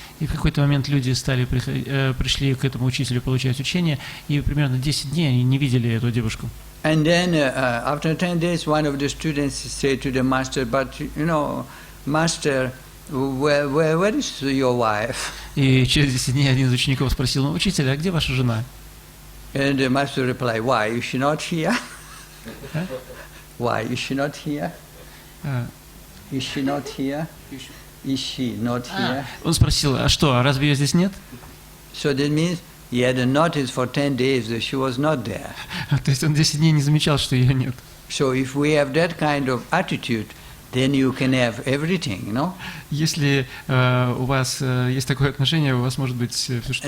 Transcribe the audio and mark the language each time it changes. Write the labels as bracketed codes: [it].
[ru] И в какой-то момент люди пришли к этому учителю получать учение, и примерно 10 дней они не видели эту девушку. [en] And then after 10 days, one of the students said to the master, but master, where is your wife? [ru] И через 10 дней один из учеников спросил: учитель, а где ваша жена? [en] And the master replied, why, is she not here? Why, is she not here? Is she not here? Is she not here? [ru] Он спросил: а что, разве ее здесь нет? [en] So that means he hadn't noticed for 10 days that she was not there. [ru] То есть он 10 дней не замечал, что ее нет. [en] So if we have that kind of attitude, then you can have everything, [ru] Если у вас есть такое отношение, у вас может быть все, что